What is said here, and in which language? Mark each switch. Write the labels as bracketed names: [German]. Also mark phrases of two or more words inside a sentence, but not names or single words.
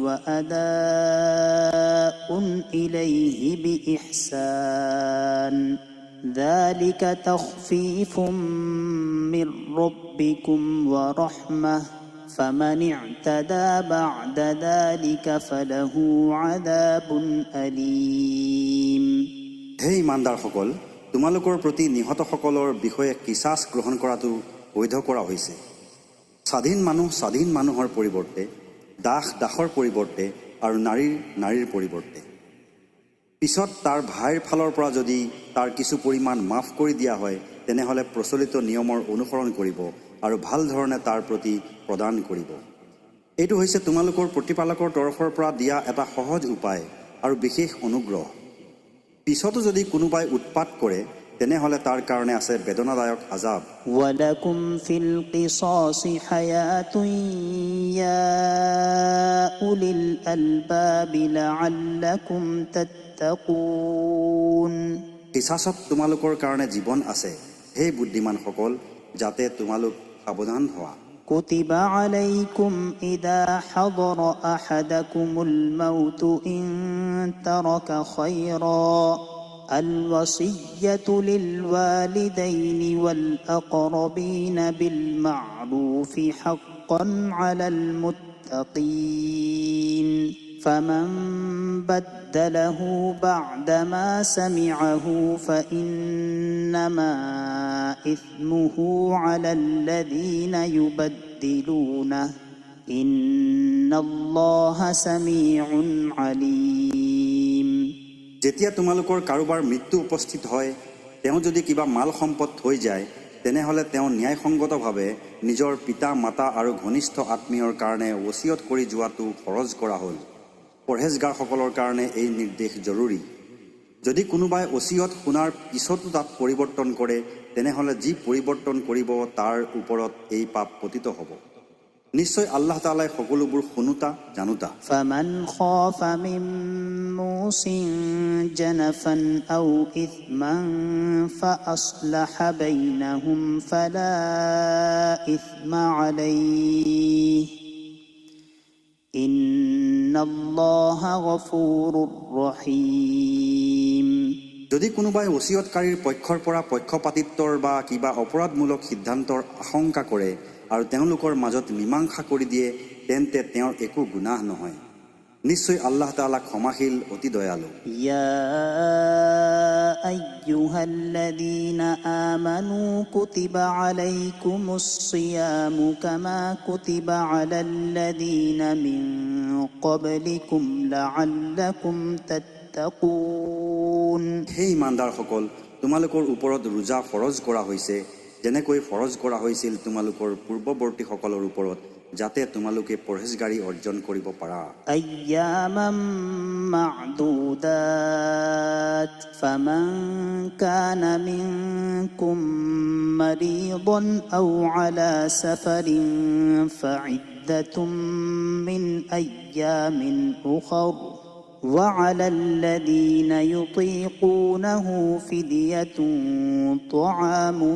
[Arabic] وأداء إليه بإحسان ذلك تخفيف من ربكم ورحمة فمن اعتدى بعد ذلك فله عذاب أليم. [Assamese] হে ইমানদাৰসকল, তোমালোকৰ প্ৰতি নিহতসকলৰ বিষয়ে কিছাছ গ্ৰহণ কৰাটো বৈধ কৰা হৈছে। স্বাধীন মানুহৰ পৰিৱৰ্তে, দাসৰ পৰিৱৰ্তে আৰু নাৰীৰ পৰিৱৰ্তে। পিছত তাৰ ভাইৰ ফালৰ পৰা যদি তাৰ কিছু পৰিমাণ মাফ কৰি দিয়া হয়, তেনেহ'লে প্ৰচলিত নিয়মৰ অনুসৰণ কৰিব আৰু ভাল ধৰণে তাৰ প্ৰতি প্ৰদান কৰিব। এইটো হৈছে তোমালোকৰ প্ৰতিপালকৰ তৰফৰ পৰা দিয়া এটা সহজ উপায় আৰু বিশেষ অনুগ্ৰহ। পিছতো যদি কোনোবাই উৎপাত কৰে, তেনেহ'লে তাৰ কাৰণে আছে বেদনাদায়ক আজাব। [Arabic] ولكم في القصاص حياة يا أولي الألباب لعلكم تتقون. [Assamese] কিছাছত তোমালোকৰ কাৰণে জীৱন আছে, হে বুদ্ধিমানসকল, যাতে তোমালোক সাৱধান হোৱা। [Arabic] كتب عليكم إذا حضر أحدكم الموت إن ترك خيرا الوصية للوالدين والأقربين بالمعروف حقا على المتقين فمن بدله بعدما سمعه فإنما إثمه على الذين يبدلونه إن الله سميع عليم. [Assamese] যেতিয়া তোমালোকৰ কাৰোবাৰ মৃত্যু উপস্থিত হয়, তেওঁ যদি কিবা মাল সম্পদ থৈ যায়, তেনেহ'লে তেওঁ ন্যায়সংগতভাৱে নিজৰ পিতা মাতা আৰু ঘনিষ্ঠ আত্মীয়ৰ কাৰণে ৱচিয়ত কৰি যোৱাটো ফৰজ কৰা হ'ল। পৰহেজগাৰসকলৰ কাৰণে এই নিৰ্দেশ জৰুৰী। যদি কোনোবাই ৱচিয়ত শুনাৰ পিছতো তাত পৰিৱৰ্তন কৰে, তেনেহ'লে যি পৰিৱৰ্তন কৰিব তাৰ ওপৰত এই পাপ পতিত হ'ব। নিশ্চয় আল্লাহ তাআলাই সকলোবোৰ শুনোতা জানোতা। [Arabic] فمن خاف من موص جنفا أو إثما فأصلح بينهم فلا إثم عليه إن الله غفور رحيم. [Assamese] যদি কোনোবাই ৱচিয়তকাৰীৰ পক্ষৰ পৰা পক্ষপাতিত্বৰ বা কিবা অপৰাধমূলক সিদ্ধান্তৰ আশংকা কৰে আৰু তেওঁলোকৰ মাজত মীমাংসা কৰি দিয়ে, তেন্তে তেওঁৰ একো গুনাহ নহয়। নিশ্চয় আল্লাহ তাআলা ক্ষমাশীল, অতি দয়ালু। [Arabic] يا أيها الذين آمنوا كتب عليكم الصيام كما كتب على الذين من قبلكم لعلكم تتقون. [Assamese] হে ইমানদাৰসকল, তোমালোকৰ ওপৰত ৰোজা ফৰজ কৰা হৈছে যেনেকৈ ফৰজ কৰা হৈছিল তোমালোকৰ পূৰ্বৱৰ্তীসকলৰ ওপৰত, যাতে তোমালোকে পৰহেজগাৰী অৰ্জন কৰিব পাৰা। [Arabic] أياما معدودات فمن كان منكم مريضا أو على سفر فعدة من أيام أخر وعلى الذين يطيقونه فدية طعام